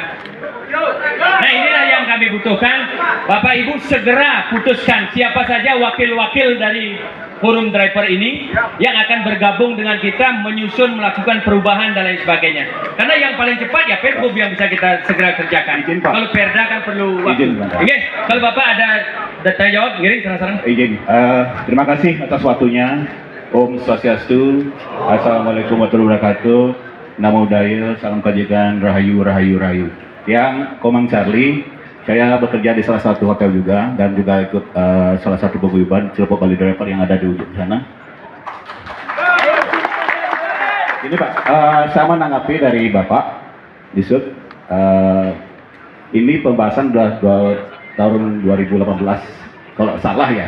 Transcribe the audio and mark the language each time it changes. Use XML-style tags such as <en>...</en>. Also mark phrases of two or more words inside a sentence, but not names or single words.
<id>Nah, inilah yang kami butuhkan. Bapak Ibu segera putuskan siapa saja wakil-wakil dari forum driver ini yang akan bergabung dengan kita menyusun melakukan perubahan dan lain sebagainya. Karena yang paling cepat ya Pergub yang bisa kita segera kerjakan. Izin, Pak. Kalau Perda kan perlu waktu. Izin, Pak.</id> <ban>Oke, kalau Bapak ada tanya jawab, ngiring serang-serang.</ban> <id>Izin. Terima kasih atas waktunya.</id> <sa>Om Swastiastu.</sa> <ar>السلام عليكم ورحمة الله وبركاته.</ar> <pi>Namo Buddhaya,</pi> <id>salam kebajikan, rahayu, rahayu, rahayu. Yang Komang Charlie, saya bekerja di salah satu hotel juga dan juga ikut salah satu paguyuban Cilepok Bali Driver yang ada di ujung sana. Ini Pak, saya menanggapi dari Bapak Disub, ini pembahasan tahun 2018 kalau salah ya.</id>